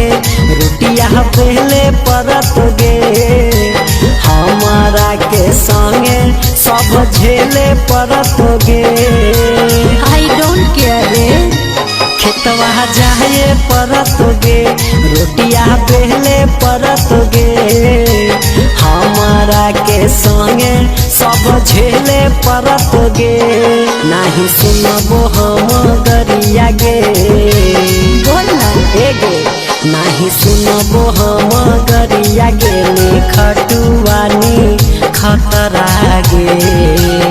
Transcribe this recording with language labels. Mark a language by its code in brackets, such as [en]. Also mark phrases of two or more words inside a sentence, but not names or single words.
[mag] रोटिया पहले परतोगे हमारा के संगे सब झेले परतोगे। [en] I don't care re [mag] खेतवा जाए परतोगे रोटिया पहले परतोगे हमारा के संगे सब झेले परतोगे नहीं सुनबो हम गरिया गे गे नहीं सुनबो हम गरिया गे खटुआनी खतरा गे।